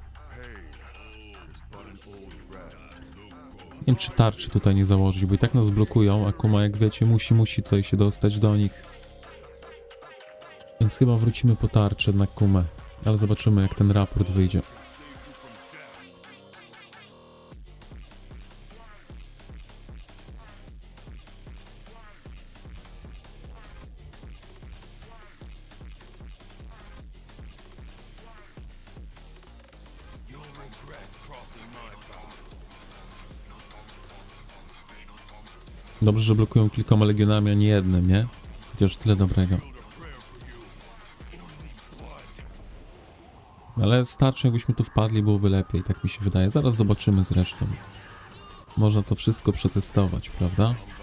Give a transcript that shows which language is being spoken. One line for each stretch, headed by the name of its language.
English: Pain is but an old friend.
Polish: Nie wiem, czy tarczy tutaj nie założyć, bo i tak nas blokują, a Kuma, jak wiecie, musi tutaj się dostać do nich. Więc chyba wrócimy po tarczę na Kumę. Ale zobaczymy, jak ten raport wyjdzie.
English: You'll regret crossing my path.
Polish: Dobrze, że blokują kilkoma legionami, a nie jednym, nie? Chociaż tyle dobrego. Ale starczy, jakbyśmy tu wpadli, byłoby lepiej, tak mi się wydaje. Zaraz zobaczymy zresztą. Można to wszystko przetestować, prawda?